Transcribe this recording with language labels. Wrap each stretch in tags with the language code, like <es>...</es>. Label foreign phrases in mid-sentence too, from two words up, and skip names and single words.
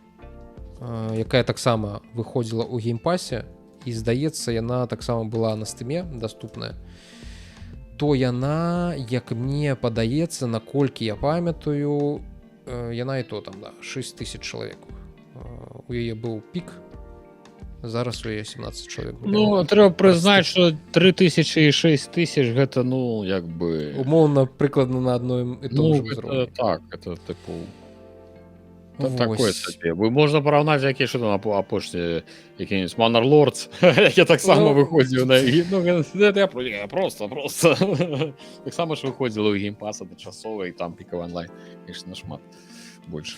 <be>якая таксама выходзіла ў геймпасе, і, здаецца, яна таксама была на Steam доступная, то яна, як мне падаецца, наколькі я памятаю, яна і то там, да, 6000 чалавек. У яе быў пік, зараз у яе 17 чалавек. Ну, трэба прызнаць, што 3000 і 6000 гэта, ну, як бы... Умоўна, прыкладна на адной і</be> <ru>том же</ru> <be>ўзроўні. Так, это, тыпу... Такое сабе. Можна параўнаць, якія што там апошнія, які-нибудь Manor Lords, які таксама выходзіў на... Ну, я просто. Таксама ж выходзіла ў геймпас адначасова, і там пікавы онлайн, конечно, нашмат больш.</be>